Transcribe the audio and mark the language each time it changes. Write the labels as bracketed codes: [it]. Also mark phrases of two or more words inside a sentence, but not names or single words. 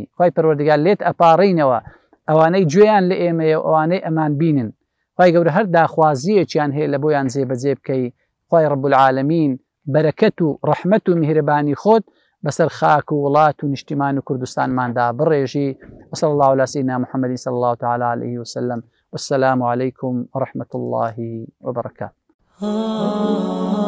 [ckb] خوای پەروەردیگار لێت ئەپاڕێینەوە ئەوانەی گوێیان لە ئێمەیە و ئەوانەی ئەمان بینن. خوای گەورە هەر داخوازیەکیان هەیە لە بۆیان جێبەجێ بکەی. خوای [ar] رب العالمین [ckb] بەرەکەت و ڕەحمەت و میهرەبانی خۆت بەسەر خاک و وڵات و نیشتیمان و کوردستانماندا بڕێژی. [ar] وصلی الله علی سیدنا محمد صلی الله تعالی علیه وسلم. والسلام عليكم ورحمة الله وبركاته.